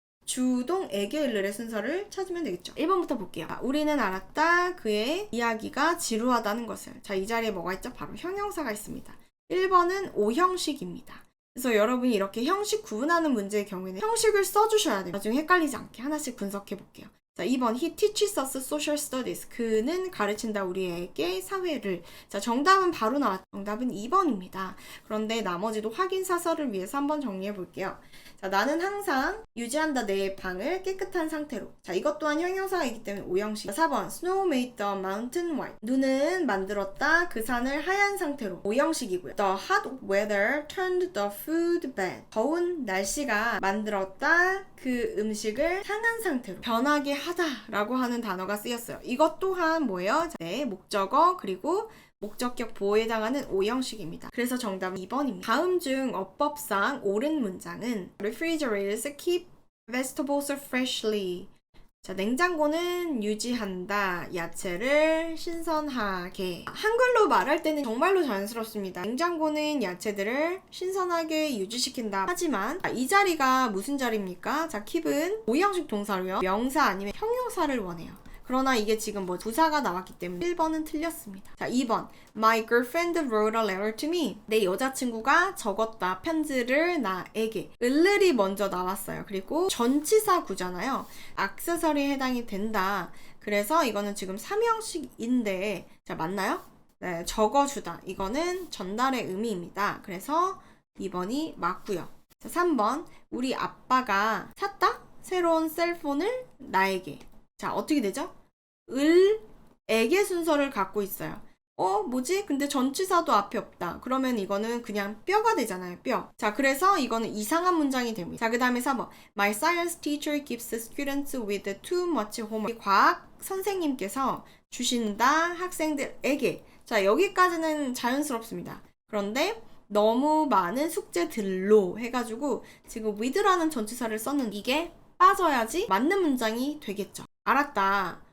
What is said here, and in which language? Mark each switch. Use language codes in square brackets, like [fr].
[ko] 주동 에게 을을의 순서를 찾으면 되겠죠. 1번부터 볼게요. 자, 우리는 알았다. 그의 이야기가 지루하다는 것을. 자, 이 자리에 뭐가 있죠? 바로 형용사가 있습니다. 1번은 오형식입니다. 그래서 여러분이 이렇게 형식 구분하는 문제의 경우에는 형식을 써주셔야 돼요. 나중에 헷갈리지 않게 하나씩 분석해 볼게요. 자, 2번 [en] He teaches us social studies. [ko] 그는 가르친다 우리에게 사회를. 자, 정답은 바로 나왔죠. 정답은 2번입니다. 그런데 나머지도 확인 사설을 위해서 한번 정리해 볼게요. 자, 나는 항상 유지한다 내 방을 깨끗한 상태로. 자, 이것 또한 형용사이기 때문에 오형식. [en] 4번 Snow made the mountain white. [ko] 눈은 만들었다 그 산을 하얀 상태로. 오형식이고요. [en] The hot weather turned the food bad. [ko] 더운 날씨가 만들었다 그 음식을 상한 상태로. 변하게 하다 라고 하는 단어가 쓰였어요. 이것 또한 뭐예요? 네, 목적어 그리고 목적격 보호에 해당하는 오형식입니다. 그래서 정답은 2번입니다. 다음 중 어법상 옳은 문장은 [en] Refrigerators keep vegetables freshly. [ko] 자, 냉장고는 유지한다. 야채를 신선하게. 한글로 말할 때는 정말로 자연스럽습니다. 냉장고는 야채들을 신선하게 유지시킨다. 하지만 이 자리가 무슨 자리입니까? 자, keep은 오형식 동사로요. 명사 아니면 형용사를 원해요. 그러나 이게 지금 뭐 부사가 나왔기 때문에 1번은 틀렸습니다. 자, 2번 [en] My girlfriend wrote a letter to me. [ko] 내 여자친구가 적었다. 편지를 나에게. 을을이 먼저 나왔어요. 그리고 전치사 구잖아요. 액세서리에 해당이 된다. 그래서 이거는 지금 3형식인데 자, 맞나요? 네, 적어주다. 이거는 전달의 의미입니다. 그래서 2번이 맞고요. 자, 3번 우리 아빠가 샀다? 새로운 셀폰을 나에게. 자, 어떻게 되죠? 을에게 순서를 갖고 있어요. 뭐지? 근데 전치사도 앞에 없다. 그러면 이거는 그냥 뼈가 되잖아요. 뼈. 자, 그래서 이거는 이상한 문장이 됩니다. 자, 그 다음에 4번. [en] My science teacher gives students with too much homework. [ko] 과학 선생님께서 주신다 학생들에게. 자, 여기까지는 자연스럽습니다. 그런데 너무 많은 숙제들로 해가지고 지금 with라는 전치사를 썼는데 이게 빠져야지 맞는 문장이 되겠죠. 알았다.